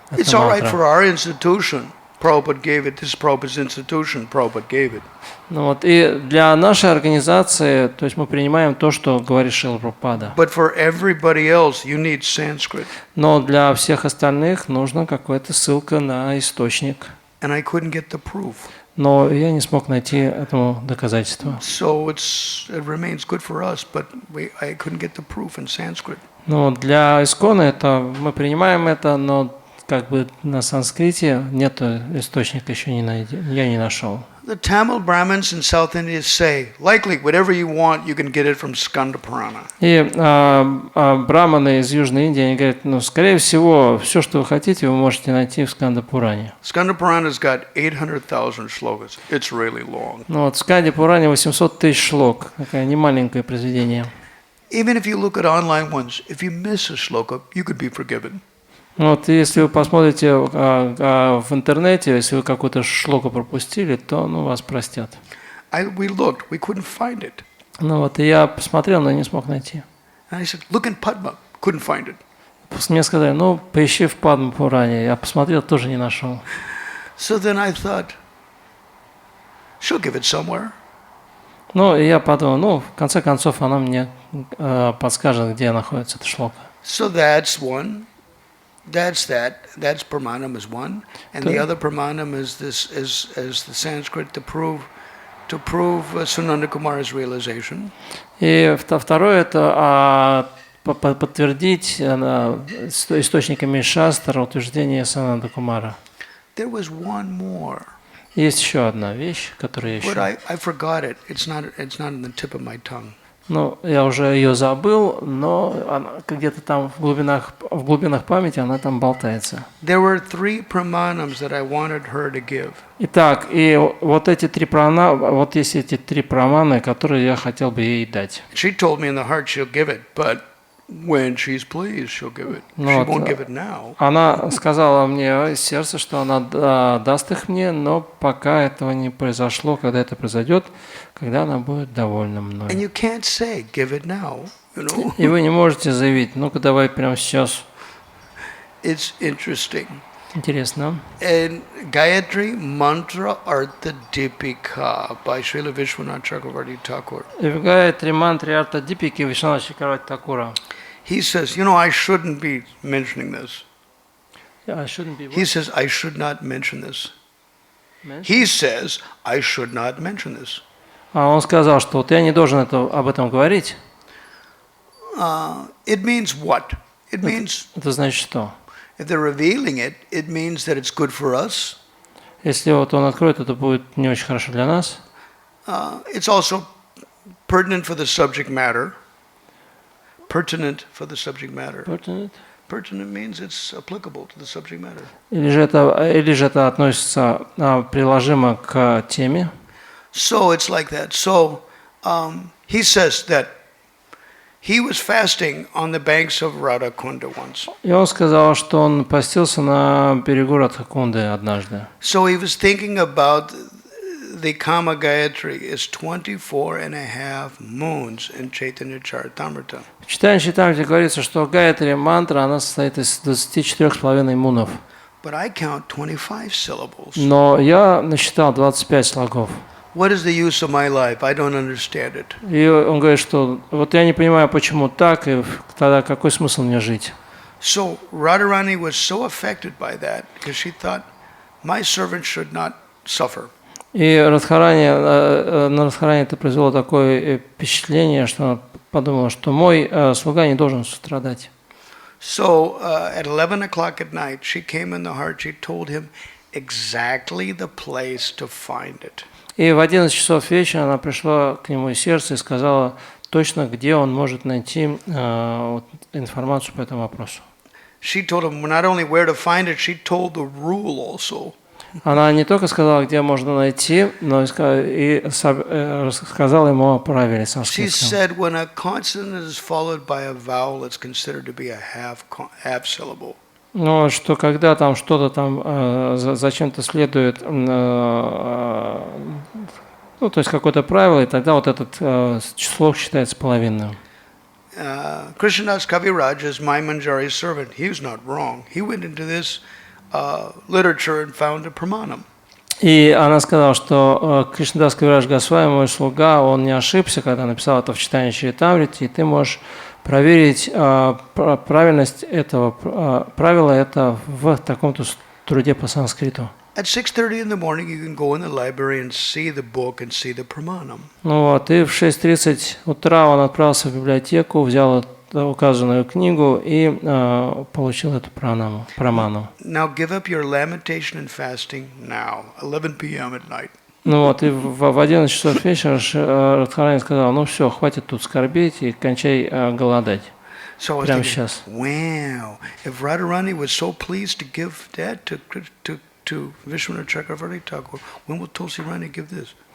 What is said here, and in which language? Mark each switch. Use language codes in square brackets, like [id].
[en] It's all right for our institution. Prabhupada gave it. This is Prabhupada's institution. Prabhupada gave it. [ru] Ну вот, и для нашей организации, то есть мы принимаем то, что говорит Шрила Прабхупада. [en] But for everybody else, you need Sanskrit. [ru] Но для всех остальных нужна какая-то ссылка на источник. [en] And I couldn't get the proof. [ru] Но я не смог найти этому доказательства. [en] So it remains good for us, but I couldn't get the proof in Sanskrit. [ru] Ну, для ISKCON это мы принимаем это, но как бы на санскрите нет источника, еще я не нашел. [en] The Tamil Brahmins in South India say, likely, whatever you want, you can get it from Skanda Purana. [ru] И браманы из Южной Индии, они говорят, ну, скорее всего, все, что вы хотите, вы можете найти в Сканда-Пуране. [en] Skanda Purana's got 800,000 shlokas. It's really long. [ru] Ну, вот в Сканде-Пуране 800 тысяч шлок, такое немаленькое произведение. [en] Even if you look at online ones, if you miss a shloka, you could be forgiven. [ru] Вот, если вы посмотрите в интернете, если вы какую-то шлоку пропустили, то вас простят. [en] We looked, we couldn't find it. [ru] Ну вот, и я посмотрел, но не смог найти. [en] And I said, look in Padma, couldn't find it. [ru] Мне сказали, ну, поищи в Падма-Пуране. Я посмотрел, тоже не нашел. [en] So then I thought, she'll give it somewhere. [ru] Ну, и я подумал, ну, в конце концов, она мне подскажет, где находится эта шлока. [en] So that's one. That's pramanam is one, and the other pramanam is this is the Sanskrit to prove Sunanda Kumara's realization. [ru] И второе это подтвердить источниками шастра утверждение Сананда Кумара. [en] There was one more. [ru] Есть еще одна вещь, которую я ищу. [en] But I forgot it. It's not on the tip of my tongue. [ru] Ну, я уже ее забыл, но она где-то там в глубинах памяти она там болтается. [en] There were 3 pramanams that I wanted her to give. [ru] Итак, и вот есть эти 3 праманы, которые я хотел бы ей дать. [en] She told me in the heart she'll give it, but when she's pleased, she'll give it. She won't give it now. [ru] Она сказала мне из сердца, что она даст их мне, но пока этого не произошло, когда это произойдет, когда она будет довольна мной. [en] And you can't say, give it now, you know? [ru] И вы не можете заявить, ну-ка давай прямо сейчас. [en] It's interesting. [ru] Интересно. [en] And Gayatri Mantra Artha Dipika by Srila Vishwanath Chakravarti Thakur. [ru] И в Гайатри мантре Арта Дипики Вишванатха Чакраварти Такура. [en] He says, you know, I shouldn't be mentioning this. I shouldn't be He says, I should not mention this. He says, I should not mention this. [ru] А он сказал, что вот я не должен об этом говорить. [en] It means what? It means, [ru] Это значит что? [en] if they're revealing it, it means that it's good for us. [ru] Если вот он откроет, это будет не очень хорошо для нас. [en] It's also pertinent for the subject matter. Pertinent for the subject matter. Pertinent? Pertinent means it's applicable to the subject matter. [ru] Или же это относится приложимо к теме. [en] So it's like that. So he says that he was fasting on the banks of Radhakunda once. [ru] И он сказал, что он постился на берегу Радхакунды однажды. [en] So he was thinking about the Kama Gayatri is 24.5 moons in Chaitanya Charitamrita. [ru] В читании Чайтамрите говорится, что Гайатри мантра, она состоит из 24,5 мунов. [en] But I count 25 syllables. [ru] Но я насчитал 25 слогов. [en] What is the use of my life? I don't understand it. [ru] И он говорит, что вот я не понимаю, почему так, и тогда какой смысл мне жить? [en] So Radharani was so affected by that because she thought, my servant should not suffer. [ru] И на Радхарани это произвело такое впечатление, что она подумала, что мой слуга не должен страдать. [en] So at 11 o'clock at night, she came in the heart, she told him exactly the place to find it. [ru] И в 11 часов вечера она пришла к нему из сердца и сказала точно, где он может найти информацию по этому вопросу. [en] She told him not only where to find it, she told the rule also. [ru] Она не только сказала, где можно найти, но и рассказала ему о правиле [en] She [ru] санскритском. [en] said when a consonant is followed by a vowel, it's considered to be a half syllable. [ru] Но что когда там что-то там зачем-то следует, то есть какое-то правило, и тогда вот этот слог считается половинным. [en] Krishnadas Kaviraj is Maimanjari's servant. He was not wrong. He went into this literature and found a pramanam. [ru] И она сказала, что Кришнадас Кавирадж Госвами, мой слуга, он не ошибся, когда написал это в читании Чаритамрити, и ты можешь проверить правильность этого правила это в таком-то труде по санскриту. [en] At 6:30 in the morning, you can go in the library and see the book and see the pramanam. [ru] Ну вот, и в 6:30 утра он отправился в библиотеку, взял указанную книгу и получил эту праману. [en] Now give up your lamentation and fasting now, 11 p.m. at night. [ru] Ну вот, и в 11 часов вечера Радхарани сказал, ну все, хватит тут скорбеть и кончай голодать. [en] So I was [ru] Прямо [en] thinking, [ru] сейчас. [en] wow, if Radharani was so pleased to give that to Vishwanath Chakravarti Thakur, when will Tulsi Rani give this?